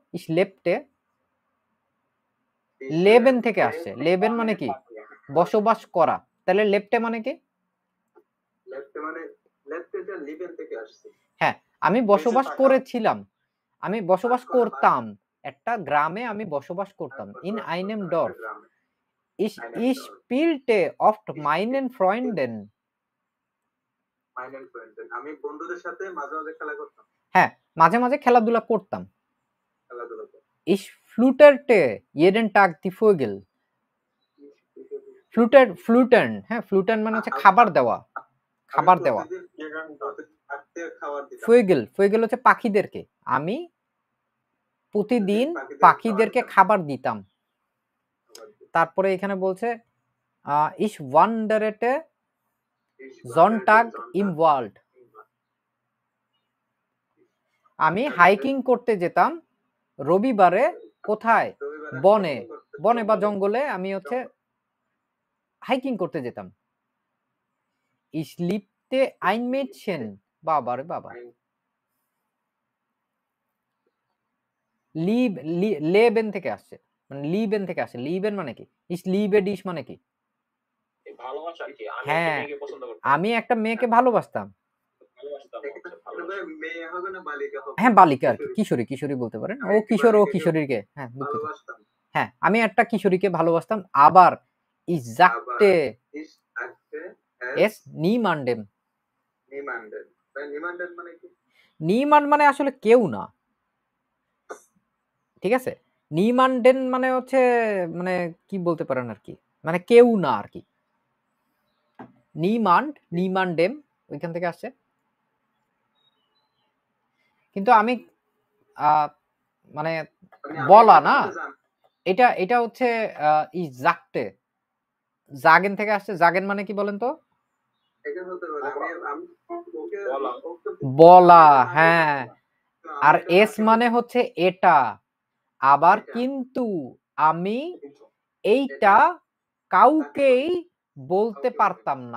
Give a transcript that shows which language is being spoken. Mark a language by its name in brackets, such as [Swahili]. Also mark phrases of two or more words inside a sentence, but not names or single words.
[German] Ich lebte [Bangla] লেবেন থেকে আসছে, লেবেন মানে কি? বসবাস করা। তাহলে লেপটে মানে কি? হ্যাঁ, আমি বসবাস করেছিলাম, আমি বসবাস করতাম, একটা গ্রামে আমি বসবাস করতাম। [German] In einem Dorf, ich spielte oft meinen Freunden, [Bangla] আমি বন্ধুদের সাথে মাঝে মাঝে খেলা করতাম। হ্যাঁ, মাঝে মাঝে খেলাধুলা করতাম। [German] ich fluterte jeden Tag die Vögel. Flutern, [Bangla] হ্যাঁ, flutern মানে হচ্ছে খাবার দেওয়া, খাবার দেওয়া। Vögel হচ্ছে পাখিদেরকে, আমি প্রতিদিন পাখিদেরকে খাবার দিতাম। তারপরে এখানে বলছে [German] ich wanderte Sonntag im Wald. [Bangla] আমি হাইকিং করতে যেতাম রবিবারে কোথায়? বনে, বনে বা জঙ্গলে আমি হচ্ছে হাইকিং করতে যেতাম। [German] Ich liebte ein Mädchen. [Bangla] বাবা রে বাবা। লেবেন থেকে আসছে, মানে লিবেন থেকে আসছে। লিবেন মানে কি? [German] Ich liebe dich [Bangla] মানে কি? ভালোবাসা আর কি। আমি একটা হ্যাঁ, মেয়েকে পছন্দ করতাম। আমি একটা মেয়েকে ভালোবাসতাম। ভালোবাসতাম হচ্ছে ভালোবাসা। মেয়ে হবে না বালিকা হবে? হ্যাঁ, বালিকা আর কি, কিশোরী, কিশোরী বলতে পারেন। ও কিশোর, ও কিশোরীকে, হ্যাঁ দুঃখিত। ভালোবাসতাম। হ্যাঁ, আমি একটা কিশোরীকে ভালোবাসতাম। আবার [German] ich sagte Ich sagte es niemandem. niemanden. niemanden [Bangla] মানে কি? niemand মানে আসলে কেউ না, ঠিক আছে? niemanden মানে হচ্ছে, মানে কি বলতে পারেন আর কি, মানে কেউ না আর কি। [German] niemand, niemandem [Bangla] ওইখান থেকে আসছে। কিন্তু আমি মানে বলা না, এটা হচ্ছে [German] ich sagte, [Bangla] জাগেন থেকে আসছে। জাগেন মানে কি বলেন তো? বলা, হ্যাঁ। আর এস মানে হচ্ছে এটা। আবার কিন্তু আমি এইটা কাউকেই বলতে পারতাম না।